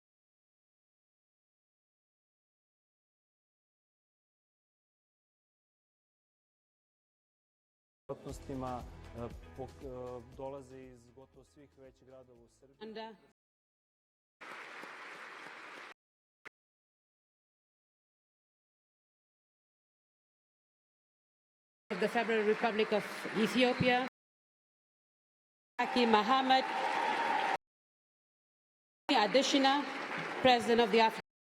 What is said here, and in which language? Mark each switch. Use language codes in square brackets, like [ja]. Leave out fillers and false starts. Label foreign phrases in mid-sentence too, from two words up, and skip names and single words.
[sr] dolaze iz gotovo svih većih gradova u Srbiji. [en] The Federal Republic of Ethiopia, Aki Mohammed, Adishina, President of the African